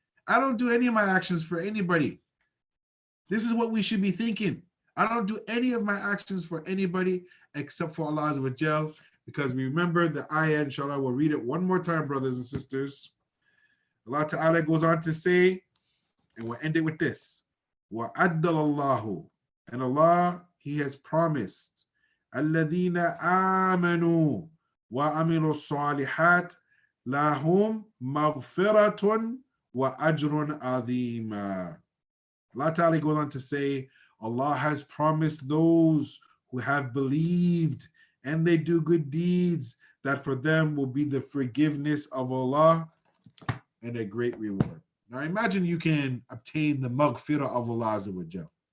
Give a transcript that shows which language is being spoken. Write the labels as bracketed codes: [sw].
[en] I don't do any of my actions for anybody. This is what we should be thinking. I don't do any of my actions for anybody except for Allah Azza wa Jal, because we remember the ayah, inshallah, we'll read it one more time, brothers and sisters. Allah Ta'ala goes on to say, and we'll end it with this. [ar] وَعَدَّلَ اللَّهُ, [en] and Allah, He has promised, [ar] الَّذِينَ آمَنُوا وَعَمِلُوا الصَّالِحَاتِ لَهُمْ مَغْفِرَةٌ وَأَجْرٌ عَظِيمٌ. [en] Allah Ta'ala goes on to say, Allah has promised those who have believed and they do good deeds that for them will be the forgiveness of Allah and a great reward. Now imagine you can obtain the maghfirah of Allah Azza wa Jal.